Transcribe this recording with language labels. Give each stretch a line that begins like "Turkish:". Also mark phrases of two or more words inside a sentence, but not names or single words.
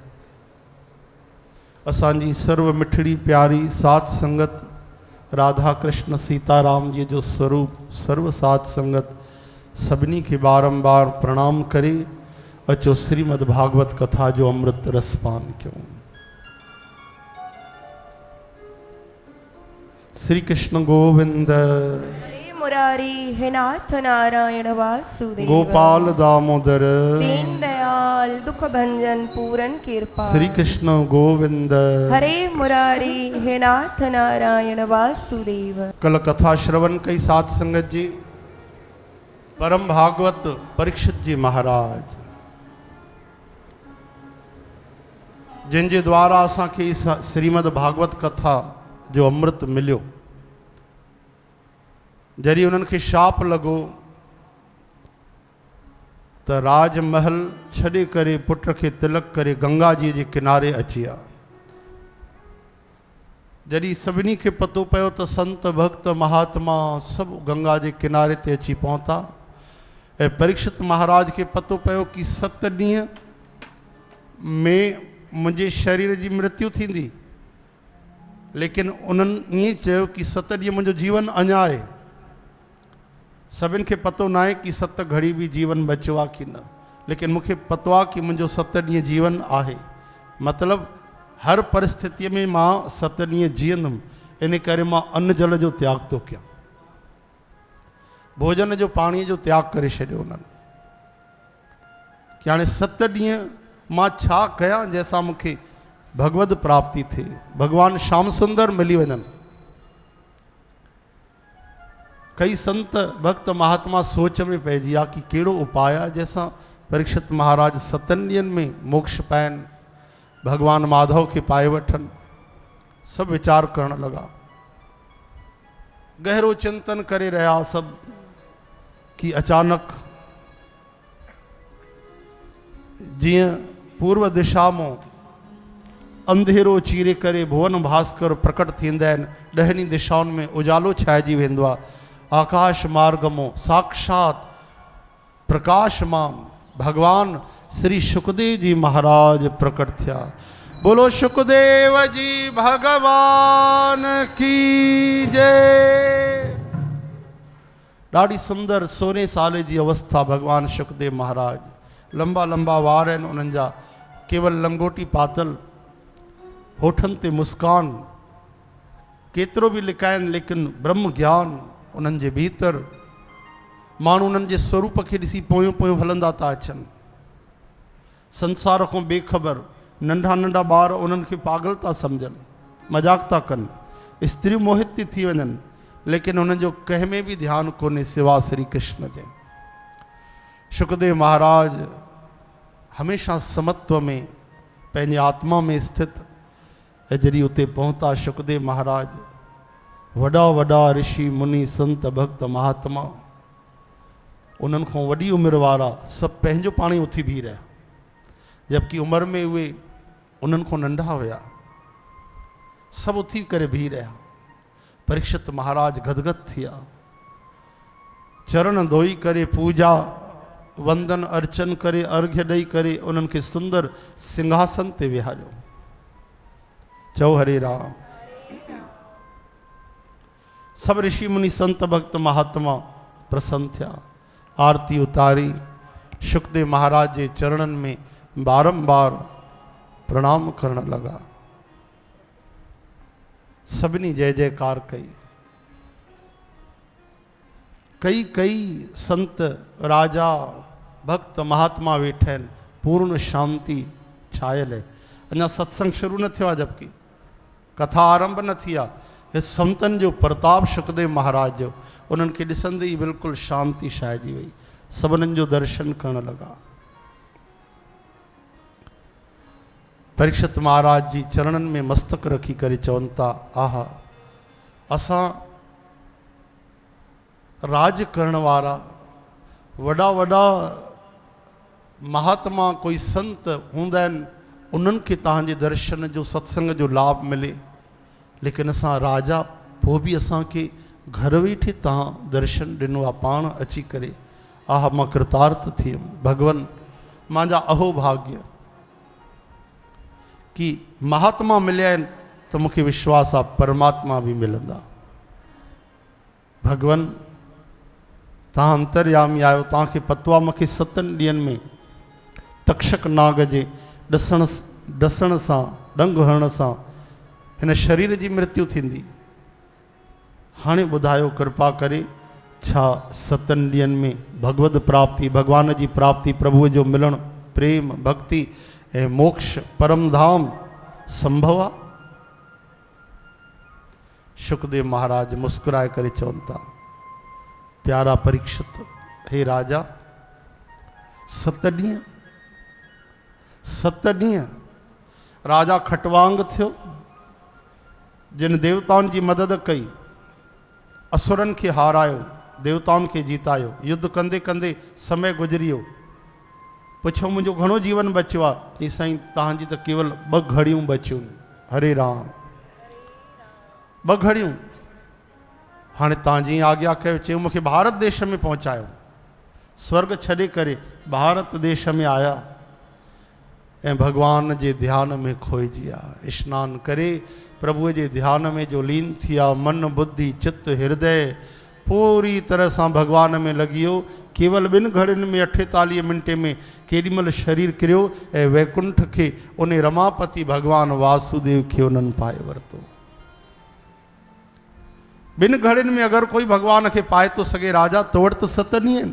Sindhi: असांजी सर्व मिठड़ी प्यारी सात संगत राधा कृष्ण सीताराम जी जो स्वरूप सर्व सात संगत सभिनी के बारंबार प्रणाम करे। अचो श्रीमद् भागवत कथा जो अमृत रसपान क्यों।
Sanskrit: श्री कृष्ण गोविंद हरे मुरारी हे नाथ नारायण वासुदेव। गोपाल दामोदर दीन दयाल दुख भंजन पूरन कृपा। श्री कृष्ण गोविंद हरे मुरारी हे नाथ नारायण वासुदेव।
Sindhi: कल कथा श्रवण कई सात संगत जी परम भागवत परीक्षित जी महाराज जिनके द्वारा असांखे श्रीमद् भागवत कथा जो अमृत मिलियो, जॾहिं उन्हनि खे शाप लॻो त राजमहल छॾे करे पुट खे तिलक करे गंगा जी जे किनारे अची विया। जॾहिं सभिनी खे पतो पियो त संत भक्त महात्मा सभु गंगा जे किनारे ते अची पहुता ऐं परीक्षित महाराज के पतो पियो कि 7 ॾींहं में मुंहिंजे शरीर जी मृत्यु थींदी, लेकिन उन्हनि ईअं चयो कि 7 ॾींहं मुंहिंजो जीवन अञा आहे। सभिनि खे पतो न आहे कि 7 घड़ी भी जीवन बचियो आहे कि न, लेकिन मूंखे पतो आहे कि मुंहिंजो 7 ॾींहं जीवन आहे। मतिलबु हर परिस्थिति में मां 7 ॾींहं जीअंदुमि, इन करे मां अन्न जल जो त्याग थो कयां। भोजन जो पाणी जो त्याग करे छॾियो उन्हनि कि हाणे 7 ॾींहं मां छा कयां जंहिंसां मूंखे भगवद प्राप्ति थिए, भगवान श्याम सुंदर मिली वञनि। कई संत भक्त महात्मा सोच में पइजी विया कि कहिड़ो उपाय आहे जंहिंसां परीक्षित महाराज 7 ॾींहंनि में मोक्ष पाइनि, भगवान माधव के पाए वठन। सब विचार करण लगा, गहरो चिंतन करे रहा सब कि अचानक जिया पूर्व दिशा में अंधेरो चीरे करे भुवन भास्कर प्रकट थींदा आहिनि, 10 दिशाउनि में उजालो छाइजी वेंदो आहे। आकाश मार्ग में साक्षात प्रकाशमान भगवान श्री सुखदेव जी महाराज प्रकट थिया।
Hindi: बोलो सुखदेव जी भगवान की जय।
Sindhi: ॾाढी सुंदर 16 साल जी अवस्था भगवान सुखदेव महाराज, लंबा लंबा वार आहिनि उन्हनि जा, केवल लंगोटी पातल, होठनि ते मुस्कान, केतिरो बि लिकाइनि लेकिन ब्रह्म ज्ञान उन्हनि जे भीतर। माण्हू उन्हनि जे स्वरूप खे ॾिसी पोयों पोयों हलंदा था अचनि, संसार को बेखबर। नंढा नंढा ॿार उन्हनि खे पागल था सम्झनि, मजाक था कनि, स्त्री मोहित थी वञनि, लेकिन उन्हनि जो कंहिं में बि ध्यानु कोन्हे सिवा श्री कृष्ण जे। सुखदेव महाराज हमेशा समत्व में पंहिंजी आत्मा में स्थित ऐं जॾहिं उते पहुता शुकदेव महाराज, वॾा वॾा ऋषि मुनि संत भक्त महात्मा, उन्हनि खां वॾी उमिरि वारा सभु पंहिंजो पाण ई उथी बीह रहिया, जबकि उमिरि में उहे उन्हनि खां नंढा हुया, सभु उथी करे बीह रहिया। परीक्षित महाराज गदगद थिया, चरण धोई करे पूजा वंदन अर्चन करे अर्घ्य ॾेई करे उन्हनि खे सुंदर सिंहासन ते विहारियो। चओ हरे राम। सब ऋषि मुनि संत भक्त महात्मा प्रसन्न थिया, आरती उतारी शुकदेव महाराज जे चरणनि में बारंबार प्रणाम करण लगा। सभिनी जय जयकार कई। कई कई संत राजा भक्त महात्मा वेठा आहिनि, पूर्ण शांति छायल है। अञा सत्संग शुरू न थियो आहे, जबकि कथा आरंभ न थी आहे। हे संतन जो प्रताप शुकदेव महाराज जो, उन्हनि खे ॾिसंदे ई बिल्कुलु शांति छाइजी वई। सभिनीनि जो दर्शन करण लगा। परीक्षित महाराज जी चरणनि में मस्तक रखी करे चवनि था, आहा, असां राज करण वारा वॾा वॾा महात्मा कोई संत हूंदा आहिनि, उन्हनि खे तव्हांजे दर्शन जो सत्संग जो लाभ मिले, लेकिन असां राजा पोइ बि असांखे घर वेठे तव्हां दर्शन ॾिनो आहे पाण अची करे। आह, मां कृतार्थ थी वियुमि। भगवान मुंहिंजा अहो भाग्य कि महात्मा मिलिया आहिनि त मूंखे विश्वास आहे परमात्मा बि मिलंदा। भगवान तव्हां अंतर्यामी आहियो, तव्हांखे पतो आहे मूंखे 7 ॾींहंनि में तक्षक नाग जे डसण सां डंग हणण सां हिन शरीर जी मृत्यु थींदी। हाणे ॿुधायो कृपा करे, छा 7 ॾींहंनि में भगवत प्राप्ति, भगवान जी प्राप्ति, प्रभुअ जो मिलणु, प्रेम भक्ति ऐं मोक्ष परम धाम संभव आहे? शुकदेव महाराज मुस्कुराए करे चवनि था, प्यारा परीक्षित, हे राजा, 7 ॾींहं राजा खटवांग थियो, जिन देवताउनि जी मदद कई, असुरनि खे हारायो, देवताउनि खे जीतायो, युद्ध कंदे कंदे समय गुज़री वियो। पुछो मुंहिंजो घणो जीवन बचियो आहे? चई साईं, तव्हांजी त केवल 2 घड़ियूं बचियूं। हरे राम। 2 घड़ियूं। हाणे तव्हां जीअं आज्ञा कयो, चयूं मूंखे भारत देश में पहुचायो। स्वर्ग छॾे करे भारत देश में आया ऐं भगवान जे ध्यान में खोइजी विया। स्नान करे प्रभुअ जे ध्यान में जो लीन थी विया, मन बुद्धि चित्त हृदय पूरी तरह सां भगवान में लॻी वियो। केवल 2 घड़ियुनि में 48 मिंटे में केॾीमहिल शरीर किरियो ऐं वैकुंठ खे उन रमापति भगवान वासुदेव खे उन्हनि पाए वरितो। 2 घड़ियुनि में अगरि कोई भगवान खे पाए थो सघे राजा, तो वटि 7 ॾींहं आहिनि।